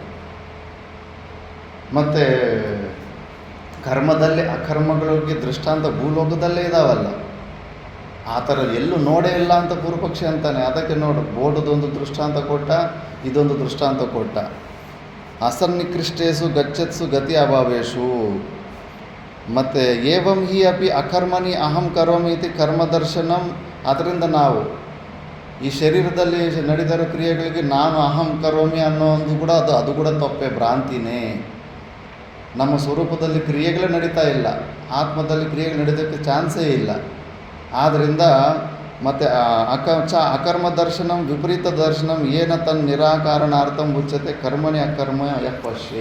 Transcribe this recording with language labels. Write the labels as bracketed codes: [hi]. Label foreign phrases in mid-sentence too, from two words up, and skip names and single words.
[kn] ಮತ್ತು ಕರ್ಮದಲ್ಲಿ ಅಕರ್ಮಗಳಿಗೆ ದೃಷ್ಟಾಂತ ಭೂಲೋಕದಲ್ಲೇ ಇದಾವಲ್ಲ, ಆ ಥರ ಎಲ್ಲೂ ನೋಡೇ ಇಲ್ಲ ಅಂತ ಪೂರ್ವಪಕ್ಷಿ ಅಂತಾನೆ. ಅದಕ್ಕೆ ನೋಡು, ಬೋರ್ಡದೊಂದು ದೃಷ್ಟಾಂತ ಕೊಟ್ಟ, ಇದೊಂದು ದೃಷ್ಟಾಂತ ಕೊಟ್ಟ. [sa] ಅಸನ್ನಿಕೃಷ್ಟೇಸು ಗಚ್ಚತ್ಸು ಗತಿ ಅಭಾವೇಶು. ಮತ್ತು ಏವಂ ಹಿ ಅಪಿ ಅಕರ್ಮಣಿ ಅಹಂ ಕರೋಮಿ ಇತಿ ಕರ್ಮದರ್ಶನಂ. [kn] ಅದರಿಂದ ನಾವು ಈ ಶರೀರದಲ್ಲಿ ನಡೆದಿರೋ ಕ್ರಿಯೆಗಳಿಗೆ ನಾನು [sa] ಅಹಂ ಕರೋಮಿ [kn] ಅನ್ನೋ ಒಂದು ಕೂಡ ಅದು ಕೂಡ ತಪ್ಪೆ, ಭ್ರಾಂತಿನೇ. ನಮ್ಮ ಸ್ವರೂಪದಲ್ಲಿ ಕ್ರಿಯೆಗಳೇ ನಡೀತಾ ಇಲ್ಲ, ಆತ್ಮದಲ್ಲಿ ಕ್ರಿಯೆಗಳು ನಡೀಯೋಕ್ಕೆ ಚಾನ್ಸೇ ಇಲ್ಲ. ಆದ್ದರಿಂದ ಮತ್ತು [sa] ಅಕರ್ಮ ದರ್ಶನಂ ವಿಪರೀತ ದರ್ಶನಂ ಏನ ತನ್ನ ನಿರಾಕಾರಣಾರ್ಥಂ ಉಚ್ಯತೆ ಕರ್ಮಣಿ ಅಕರ್ಮ ಯಪಶ್ಯೇ.